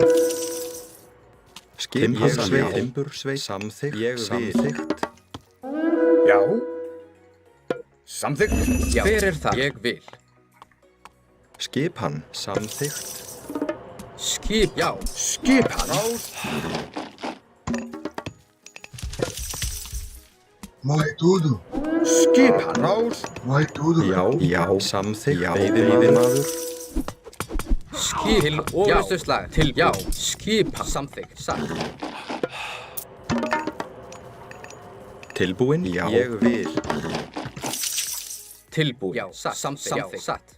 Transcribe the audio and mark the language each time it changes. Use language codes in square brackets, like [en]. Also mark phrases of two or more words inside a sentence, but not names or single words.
[is] Timparsveit. Timbursveit. Samþykkt. Ég vil. Samþykkt. Já. Samþykkt. Já. Hver er það? Ég vil. Skipan. Samþykkt. Skip. Já. Skipan. Rás. [pt] Morre tudo. [is] Skipan. Rás. [pt] Morre tudo. [is] Já. Samþykkt. Veiðimaður. Skip. Til orðuslag. Til. Já. Skipan. Samþykkt. Satt. Tilbúin. Já. Ég vil. Tilbúin. Já. Samþykkt. Já. Satt.